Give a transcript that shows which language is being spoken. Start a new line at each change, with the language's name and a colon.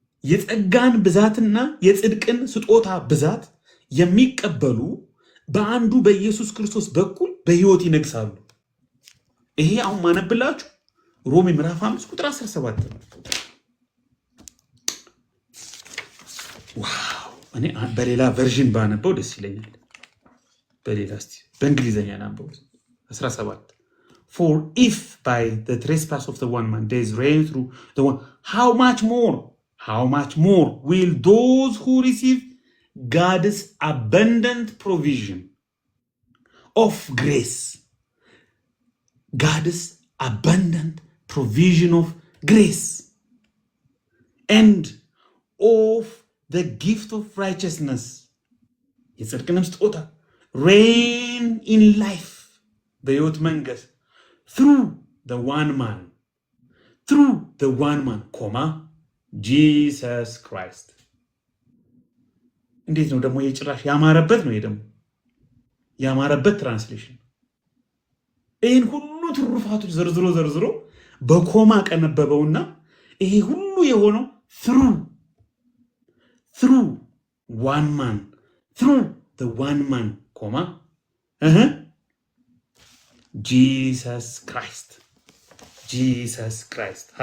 Amharic: የጸጋን ብዛትና የጽድቅን ስጦታ ብዛት የሚቀበሉ በአንዱ በኢየሱስ ክርስቶስ በኩል በሕይወት ይነግሳሉ። ይሄ አሁን ማነብላችሁ ሮሜ ምዕራፍ 5 ቁጥር 17 ነው። ዋው! እኔ በሌላ ቨርዥን ባነበው ደስ ይለኛል። በሌላ እስቲ በእንግሊዘኛ ናንበው 17
English: For if by the trespass of the one man days reign through the one, how much more will those who receive God's abundant provision of grace, God's abundant provision of grace and of the gift of righteousness,
Amharic: የጽድቅንም ስጦታ,
English: reign in life,
Amharic: በሕይወት መንገስ,
English: through the one man, Jesus Christ.
Amharic: እንዴት ነው ደግሞ የጭራሽ ያማረበት ነው። ደግሞ ያማረበት ትራንስሌሽን ይህን ሁሉ ትሩፋቶች ዘርዝሮ በኮማ ቀነበበውና ይሄ ሁሉ የሆነው
English: through one man, through the one man,
Amharic: ኮማ Jesus Christ.